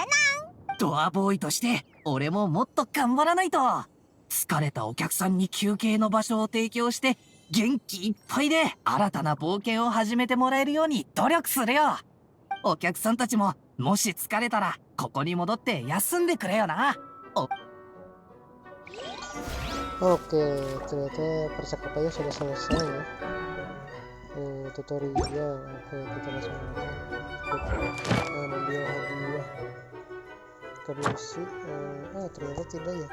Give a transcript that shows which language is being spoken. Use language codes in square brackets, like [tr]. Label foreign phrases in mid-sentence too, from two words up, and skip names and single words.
[ja] ドアボーイとして俺ももっと頑張らないと。疲れたお客さんに休憩の場所を提供して元気いっぱいで新たな冒険を始めてもらえるように努力するよ。お客さんたちももし疲れたらここに戻って休んでくれよな。 [id] Oke, ternyata percakapannya sudah selesai ya. Tutorial. Oke, kita langsung ambil hadiah ke misi. Ternyata tidak ya.